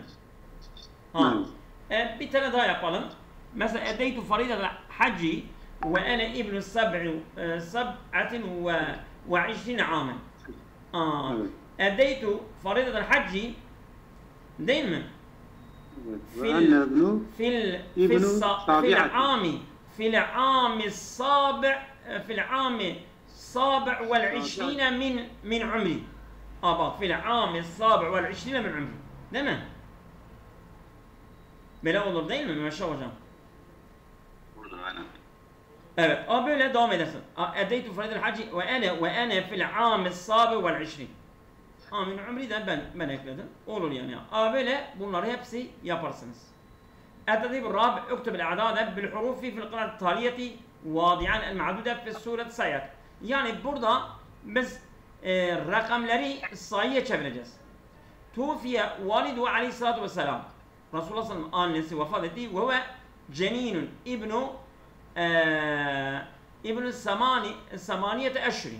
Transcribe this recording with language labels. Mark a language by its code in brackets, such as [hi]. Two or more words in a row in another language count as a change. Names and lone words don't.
[tr] Ha. Bir tane daha yapalım. [ar] Mesela أديت فريضة الحج وأنا ابن سبعة و 20 عاما. أديت فريضة الحج [tr] değil mi? [ar] في العام السابع والعشرين من عمري. في العام السابع والعشرين من عمري. [tr] değil mi? Böyle olur değil mi Meşe hocam? Olur aynen. Evet, böyle devam edersin. [ar] أديت فريضة الحج وأنا في العام السابع والعشرين. من عمري [tr] de ben ekledim. Olur yani. Böyle bunları hepsi yaparsınız. [ar] التدريب الرابع اكتب الأعداد بالحروف في القراءة التالية واضعا المعدودة في السورة السيئة. [tr] Yani burada biz rakamları sayıya çevireceğiz. [ar] توفي والد عليه الصلاة والسلام رسول الله صلى الله عليه وسلم [tr] annesi vefat etti [ar] وهو جنين ابن ثمانية عشرين.